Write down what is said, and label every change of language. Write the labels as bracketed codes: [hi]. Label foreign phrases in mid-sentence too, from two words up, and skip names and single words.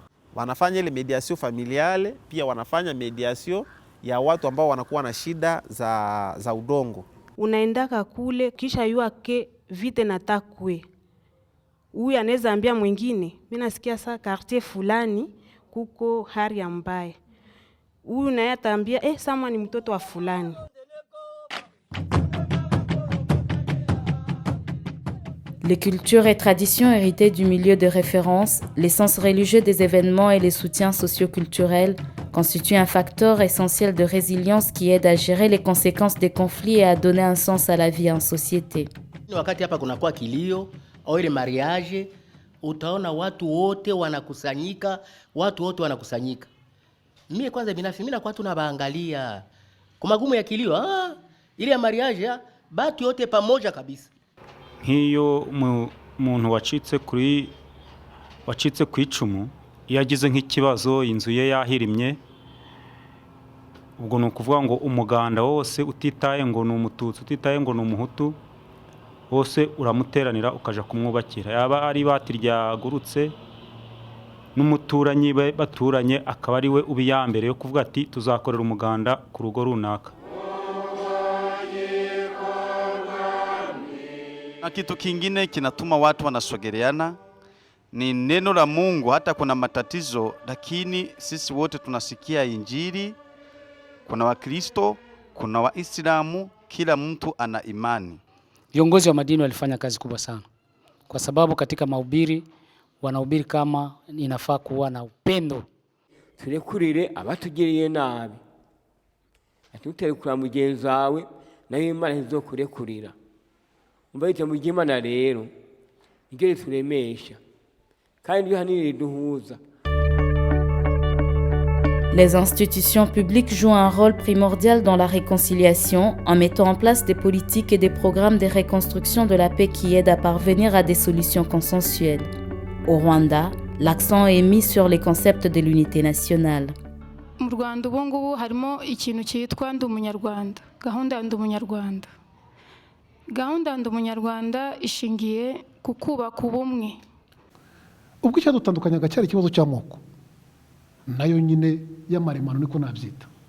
[sw] Wanafanya ile [fr] mediation familiale, [sw] pia wanafanya mediation ya watu ambao wanakuwa na shida za udongo. Unaendaka kule kisha yua ke vite natakwe. Huyu anaweza ambia mwingine, mimi nasikia saa quartier fulani kuko hali mbaya. Huyu naye ataambia sama ni mtoto wa fulani. [fr] Les cultures et traditions héritées du milieu de référence, les sens religieux des événements et les soutiens socio-culturels constituent un facteur essentiel de résilience qui aide à gérer les conséquences des conflits et à donner un sens à la vie en société. [sw] Wakati hapa kunakuwa kilio au ile mariage, utaona watu wote wanakusanyika, Mimi kwanza binafsi mimi nakuwa tunabaangalia kwa magumu ya kilio, ile ya mariage, batu yote pamoja kabisa. [rw] Nk'iyo umuntu wacitse ku icumu yagize nk'ikibazo inzu ye yahirimye, ubwo nukuvuga ngo umuganda wose utitaye ngo ni umututsi utitaye ngo ni umuhutu wose uramuteranira ukaja kumwubakira. Yaba ari bati ryagurutse n'umuturanyi baturanye akaba ari we ubiyambere yo kuvuga ati tuzakorera umuganda ku rugo runaka. [sw] Na kitu kingine kinatuma watu wanasogeleana ni neno la Mungu. Hata kuna matatizo, lakini sisi wote tunasikia Injili. Kuna Wakristo, kuna Waislamu, kila mtu ana imani. Viongozi wa madini walifanya kazi kubwa sana, kwa sababu katika mahubiri wanahubiri kama inafaa kuwa na upendo. [rn] Turekurire abatugiriye nabi, atuterekura mugenzi wawe nayo Imana izokurekurira. Umva ite mu Imana rero nigere turemesha kandi hanire duhuza. [fr] Les institutions publiques jouent un rôle primordial dans la réconciliation en mettant en place des politiques et des programmes de reconstruction de la paix qui aident à parvenir à des solutions consensuelles. Au Rwanda, l'accent est mis sur les concepts de l'unité nationale. [rw] Mu Rwanda ubu ngubu harimo ikintu cyitwa ndi umunyarwanda, gahunda ya ndi umunyarwanda. Gahunda ya ndi umunyarwanda ishingiye ku kubaka ubumwe. Ubwo cyadutandukanya gacyari ikibazo cy'amoko nayo nyine y'amaremano niko nabyita.